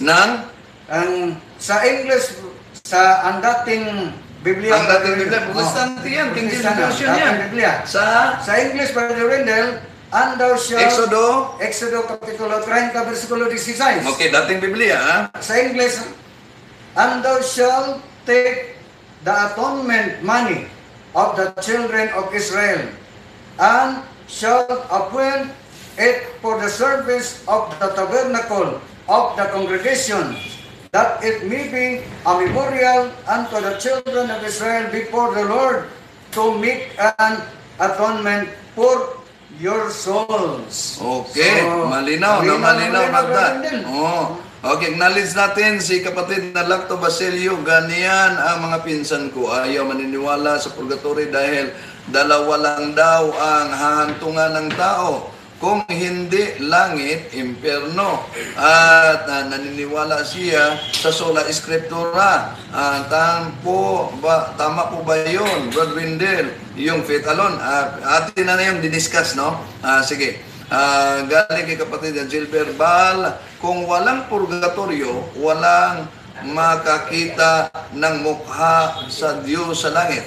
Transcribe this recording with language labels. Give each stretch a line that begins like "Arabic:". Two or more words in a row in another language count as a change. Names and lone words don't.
Filipino: Sa English, ang dating Biblia. Ang dating Biblia, Protestante yan. King James Version yan. Sa
English: English, Brother Wendell, and thou shalt...
Filipino: Exodo kapitulo 30, versikulo 16. Okay, dating Biblia, ha?
English: Sa English, and thou shalt take the atonement money of the children of Israel, and shalt appoint it for the service of the tabernacle of the congregation, that it may be a memorial unto the children of Israel before the Lord, to make an atonement for your souls.
Filipino: Okay, So, malinaw, Magda. Brother. Oh. Okay, acknowledge natin si kapatid na Lacto Basilio. Ganyan ang mga pinsan ko. Ayaw maniniwala sa purgatory dahil dalawa lang daw ang hahantungan ng tao. Kung hindi langit, impyerno. At naniniwala siya sa
Latin: sola scriptura.
Filipino: Tama po ba yun, Brad Windel? Yung
English: faith alone.
Filipino: Atin na yung diniscuss, no? Sige. Galing kay kapatid na Gilbert Bal, kung walang purgatorio, walang makakita ng mukha sa Diyos sa langit.